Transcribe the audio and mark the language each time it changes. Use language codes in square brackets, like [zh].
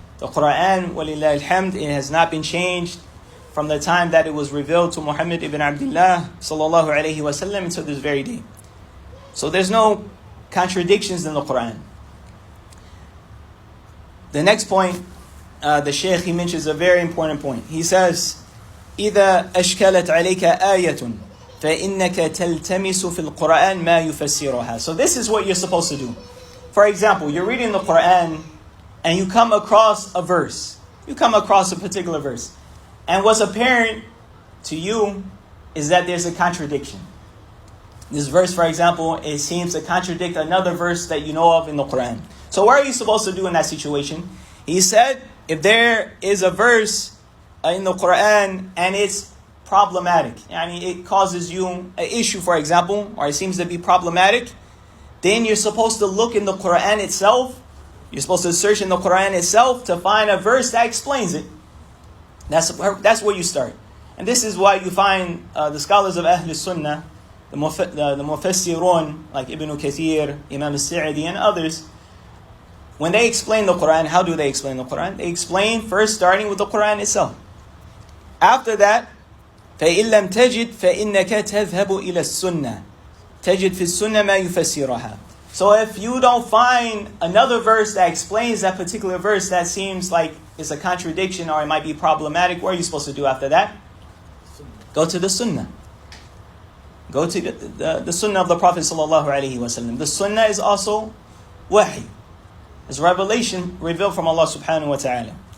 [en] The Quran, walillah alhamd, it has not been changed from the time that it was revealed to Muhammad ibn Abdullah sallallahu alayhi wa sallam until this very day. So there's no contradictions in the Quran. The next point, the Shaykh, he mentions a very important point. He says, [ar] إِذَا أَشْكَلَتْ عَلَيْكَ آيَةٌ فَإِنَّكَ تَلْتَمِسُ فِي الْقُرْآنِ مَا يُفَسِّرُهَا. [en] So this is what you're supposed to do. For example, you're reading the Quran and you come across a verse. You come across a particular verse. And what's apparent to you is that there's a contradiction. This verse, for example, it seems to contradict another verse that you know of in the Quran. So what are you supposed to do in that situation? He said, if there is a verse in the Quran and it's problematic, I mean, it causes you an issue, for example, or it seems to be problematic, then you're supposed to look in the Quran itself. You're supposed to search in the Quran itself to find a verse that explains it. That's where you start. And this is why you find the scholars of Ahl-Sunnah, the Mufassirun, like Ibn Kathir, Imam al-Sa'di, and others, when they explain the Quran, how do they explain the Quran? They explain first starting with the Quran itself. After that, [ar] فَإِن لَمْ تَجِدْ فَإِنَّكَ تَذْهَبُ إِلَى السُّنَّةِ تَجِدْ فِي السُّنَّةِ مَا يُفَسِّرَهَا. [en] So if you don't find another verse that explains that particular verse that seems like it's a contradiction or it might be problematic, what are you supposed to do after that? Go to the Sunnah. Go to the Sunnah of the Prophet sallallahu alaihi wasallam. The Sunnah is also wahy. It's revelation revealed from Allah subhanahu wa ta'ala.